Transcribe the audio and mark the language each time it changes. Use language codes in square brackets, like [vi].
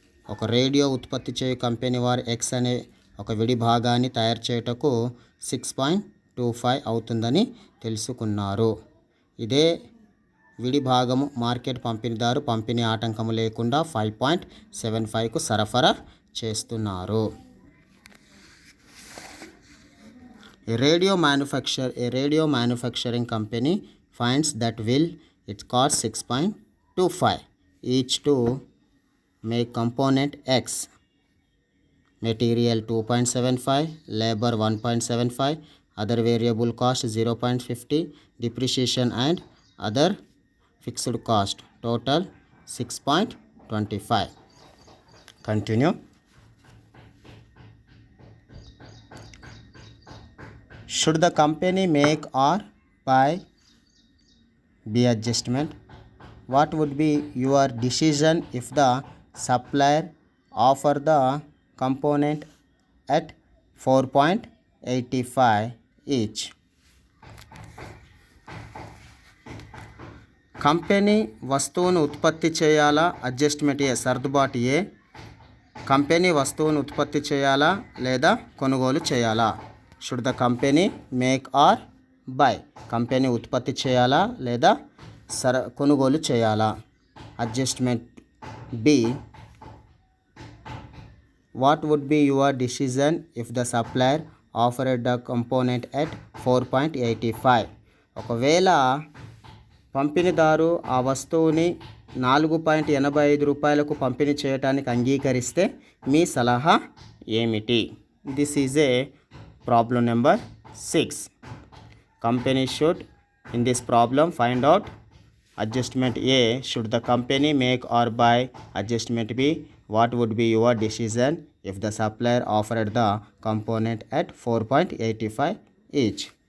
[te] ఒక రేడియో ఉత్పత్తి చేయు కంపెనీ వారు ఎక్స్ అనే ఒక విడి భాగాన్ని తయారు చేయుటకు 6.25 అవుతుందని తెలుసుకున్నారు. ఇదే విడి భాగము మార్కెట్ పంపిణీదారు పంపిణీ ఆటంకము లేకుండా 5.75కు సరఫరా చేస్తున్నారు. [en] A radio manufacturing company finds that it costs 6.25 each to make component X. Material 2.75, labor 1.75, other variable cost 0.50, depreciation and other fixed cost. Total 6.25. Continue. Should the company make or buy B adjustment? What would be your decision if the supplier offer the component at 4.85 each? [te] Company వస్తువును ఉత్పత్తి చేయాలా, adjustment ఏ సర్దుబాటు ఏ. Company వస్తువును ఉత్పత్తి చేయాలా లేదా కొనుగోలు చేయాలా? [en] Should the company make or buy? [te] Company ఉత్పత్తి చేయాలా లేదా కొనుగోలు చేయాలా? [en] Adjustment B. What would be your decision if the supplier offered the component at 4.85? [te] ఒకవేళ పంపిణీదారు ఆ వస్తువుని ₹4.85 పంపిణీ చేయడానికి అంగీకరిస్తే మీ సలహా ఏమిటి? [en] This is a problem number 6. Company should in this problem find out adjustment A. Should the company make or buy? Adjustment B. What would be your decision if the supplier offered the component at 4.85 each?